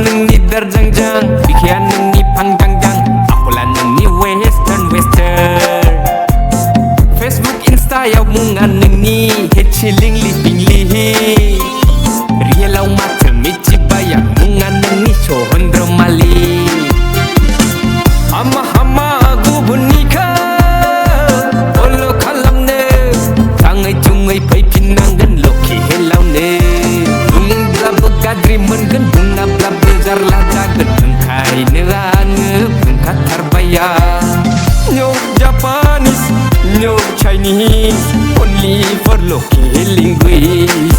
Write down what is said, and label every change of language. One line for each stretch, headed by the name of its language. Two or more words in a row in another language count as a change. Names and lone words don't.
Bodo: नोंनि दारजांजां बिखाया नोंनि फांदांदां आखला नोंनि वेस्टार्न फेसबुक इन्स्टायाव मुङा नोंनि हेचिलिंलि पिंलि रियेलाव माथो मिथिबाया मुङा नोंनि सहन्द्रमालि हामा हामा गुबुननिखौ फैफिननांगोन लखि हेलावनो बुंब्लाबो गाज्रि मोनगोन बुङाब्लाबो जारला जागोन ओंखायनो आङो बुंखाथारबाया
English: No Japanese, no Chinese, only for local linguists.